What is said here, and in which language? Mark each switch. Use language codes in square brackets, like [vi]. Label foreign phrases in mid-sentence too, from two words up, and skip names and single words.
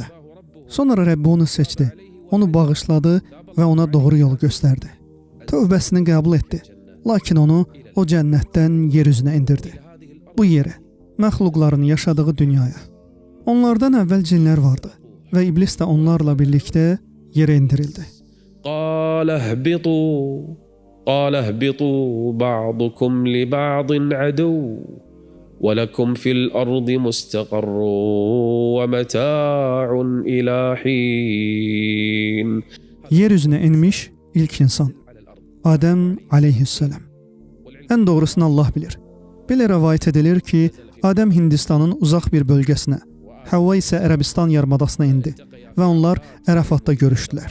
[az] Sonra Rəbbi onu seçdi, onu bağışladı və ona doğru yolu göstərdi. Tövbəsini qəbul etdi, lakin onu o cənnətdən yer üzünə indirdi. Bu yerə, məxluqların yaşadığı dünyaya. Onlardan əvvəl cinlər vardı və iblis də onlarla birlikdə yerə indirildi. [ar] قال اهبطوا بعضكم لبعض عدو ولكم في الأرض مستقر ومتاع إلى حين. [az] Yer üzünə inmiş ilk insan Adəm aleyhisselam. Ən doğrusunu Allah bilir. Belə rəvayət edilir ki, Adəm Hindistanın uzaq bir bölgəsinə, Havva isə Ərəbistan yarımadasına indi və onlar Ərafatda görüşdülər.